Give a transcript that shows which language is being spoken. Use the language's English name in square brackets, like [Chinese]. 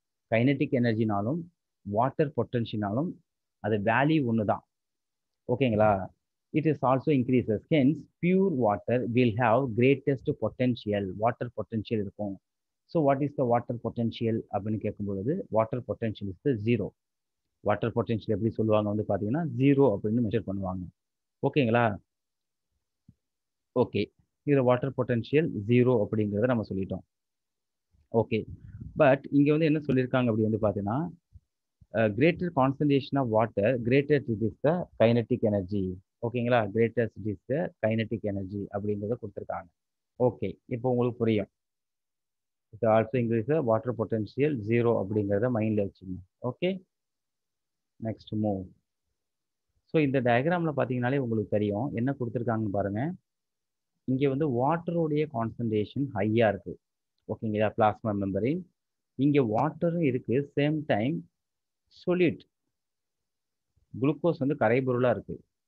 [Tamil] Kinetic எனர்ஜினாலும் water பொட்டன்ஷியனாலும் அது value ஒன்று தான். [English] ஓகேங்களா, it is also increases. Hence, pure water will have greatest potential. Water potential இருக்கும். So, what is the water potential [Tamil] அப்படின்னு கேட்கும் பொழுது, [English] water potential is the zero. [Tamil] Water potential எப்படி சொல்லுவாங்க வந்து பார்த்தீங்கன்னா ஜீரோ அப்படின்னு மெஷர் பண்ணுவாங்க. ஓகேங்களா, ஓகே, இது வாட்டர் பொட்டன்ஷியல் ஜீரோ அப்படிங்கிறத நம்ம சொல்லிட்டோம். ஓகே, பட் இங்கே வந்து என்ன சொல்லியிருக்காங்க அப்படி வந்து பார்த்தீங்கன்னா, [English] greater concentration of water, greater it is the kinetic energy. ஓகேங்களா, greater it is the kinetic energy [Tamil] அப்படிங்கிறத கொடுத்துருக்காங்க. ஓகே, இப்போ உங்களுக்கு புரியும். [English] it also increase the water potential zero [Tamil] அப்படிங்கிறத மைண்டில் வச்சுங்க. [English] Okay, next move. [Tamil] ஸோ இந்த டயக்ராமில் பார்த்தீங்கன்னாலே உங்களுக்கு தெரியும் என்ன கொடுத்துருக்காங்கன்னு பாருங்க. இங்கே வந்து வாட்டருடைய கான்சன்ட்ரேஷன் ஹையாக இருக்குது. ஓகேங்களா, பிளாஸ்மா மெம்பரின் இங்கே வாட்டரும் இருக்குது, சேம் டைம் சொல்யூட் குளுக்கோஸ் வந்து கரைபொருளாக இருக்குது.